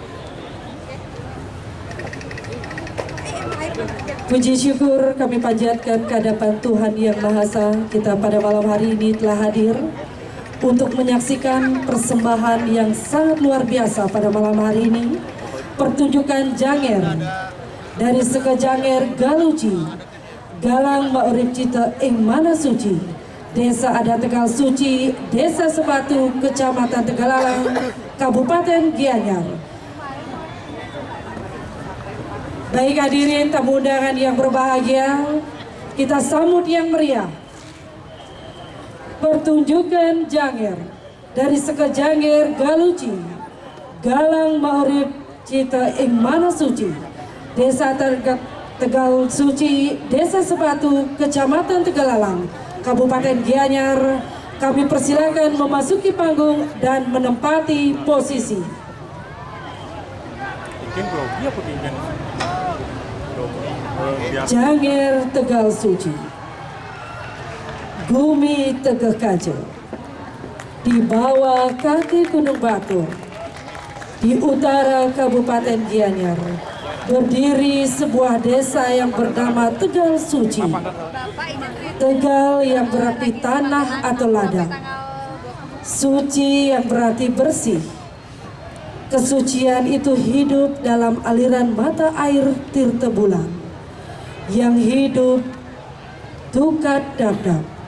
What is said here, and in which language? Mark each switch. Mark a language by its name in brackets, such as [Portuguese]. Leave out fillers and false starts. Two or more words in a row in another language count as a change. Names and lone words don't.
[Indonesian] Puji syukur kami panjatkan kehadapan Tuhan Yang Maha Esa. Kita pada malam hari ini telah hadir untuk menyaksikan persembahan yang sangat luar biasa pada malam hari ini. Pertunjukan Janger dari Seke Janger Galuci, Galang Maurip Cita ing Mana Suci, Desa Adat Tegal Suci, Desa Sebatu, Kecamatan Tegalalang, Kabupaten Gianyar. Baik hadirin tamu undangan yang berbahagia, kita sambut yang meriah pertunjukan Janger dari Seke Janger Galuci, Galang Maurip Cita ing Mana Suci, Desa Tegal Suci, Desa Sebatu, Kecamatan Tegalalang, Kabupaten Gianyar. Kami persilakan memasuki panggung dan menempati posisi. Janger Tegal Suci, [Balinese] Gumi Tegeh Kajo, [Indonesian] di bawah kaki Gunung Batur, di utara Kabupaten Gianyar, berdiri sebuah desa yang bernama Tegal Suci. Tegal yang berarti tanah atau ladang, suci yang berarti bersih. Kesucian itu hidup dalam aliran mata air Tirta Bulan yang hidup Tukat Dapdap,